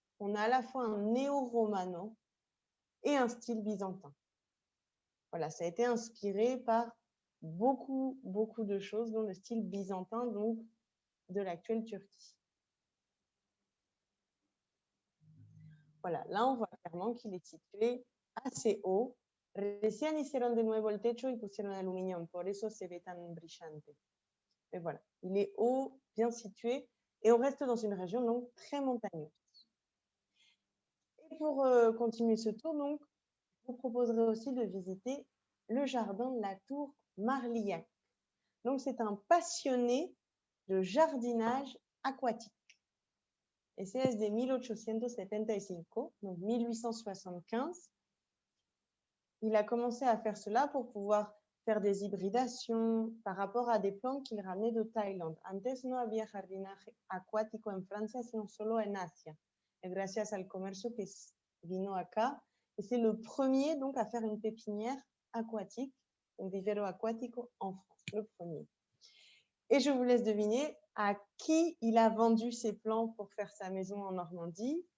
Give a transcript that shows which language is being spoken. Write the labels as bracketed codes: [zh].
[fr] On a à la fois un néo-romano et un style byzantin. Voilà, ça a été inspiré par beaucoup de choses, dont le style byzantin, donc de l'actuelle Turquie. Voilà, là on voit clairement qu'il est situé assez haut. [es] Recién hicieron de nuevo el techo y pusieron aluminio, por eso se ve tan brillante. [fr] Et voilà, il est haut, bien situé, et on reste dans une région donc très montagneuse. Et pour continuer ce tour, donc, je vous proposerai aussi de visiter le jardin de la tour Marlillac. Donc, c'est un passionné de jardinage aquatique. [es] Ese es de 1875, [fr] donc 1875. Il a commencé à faire cela pour pouvoir faire des hybridations par rapport a des plantes qu'il ramenait de Thaïlande. [es] Antes no había jardinaje acuático en Francia, sino solo en Asia. [fr] Et [es] gracias al comercio que vino acá, [fr] et c'est le premier donc à faire une pépinière aquatique, [es] un vivero aquático [fr] en France, le premier. Et je vous laisse deviner à qui il a vendu ses plants pour faire sa maison en Normandie.